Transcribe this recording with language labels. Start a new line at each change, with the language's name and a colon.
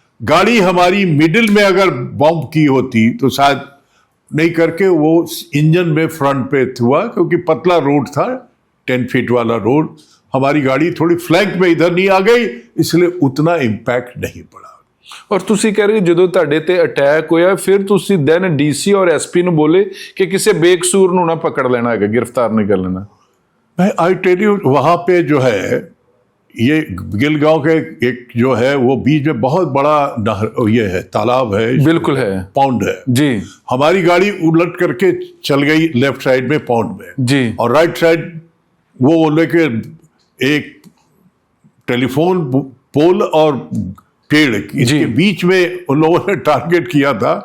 Hindi: गाड़ी हमारी मिडिल में अगर बम्प की होती तो शायद नहीं करके वो इंजन में फ्रंट पे हुआ, क्योंकि पतला रोड था, 10 फीट वाला रोड। हमारी गाड़ी थोड़ी फ्लैंक में इधर नहीं आ गई, इसलिए उतना इम्पैक्ट नहीं पड़ा।
Punjabi: ਔਰ ਤੁਸੀਂ ਕਹਿ ਰਹੇ ਹੋ ਜਦੋਂ ਤੁਹਾਡੇ ਤੇ ਅਟੈਕ ਹੋਇਆ ਫਿਰ ਤੁਸੀਂ ਦੈਨ ਡੀਸੀ ਔਰ ਐਸਪੀ ਨੂੰ ਬੋਲੇ ਕਿ ਕਿਸੇ ਬੇਕਸੂਰ ਨੂੰ ਨਾ ਪਕੜ ਲੈਣਾ ਹੈਗਾ,
Hindi: गिरफ्तार नहीं कर लेना। मैं
English: I tell you,
Hindi: वहाँ पे जो है ये गिलगांव के एक जो है वो बीच में बहुत बड़ा नहर ये है, तालाब है, बिल्कुल है, पौंड है जी। हमारी गाड़ी उलट करके चल गई लेफ्ट साइड में पौंड में जी। और राइट साइड वो बोले कि एक टेलीफोन पोल और पेड़ इसके बीच में उन लोगों ने टारगेट किया था